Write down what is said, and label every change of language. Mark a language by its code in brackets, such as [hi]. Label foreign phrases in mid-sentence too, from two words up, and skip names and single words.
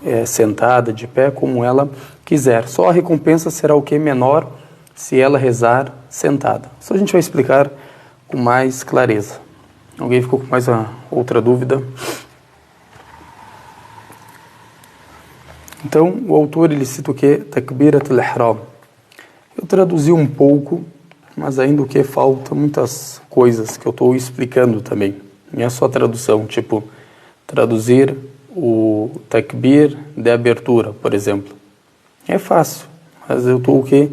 [pt] sentada, de pé, como ela quiser. Só a recompensa será o que? Menor se ela rezar sentada. Isso a gente vai explicar com mais clareza. Alguém ficou com mais outra dúvida? Então, o autor ele cita o que? [ar] تكبيرة الإحرام. [pt] Eu traduzi um pouco, mas ainda o que? Falta muitas coisas que eu estou explicando também. Não é só tradução, tipo, traduzir o takbir de abertura, por exemplo. É fácil, mas eu estou o que?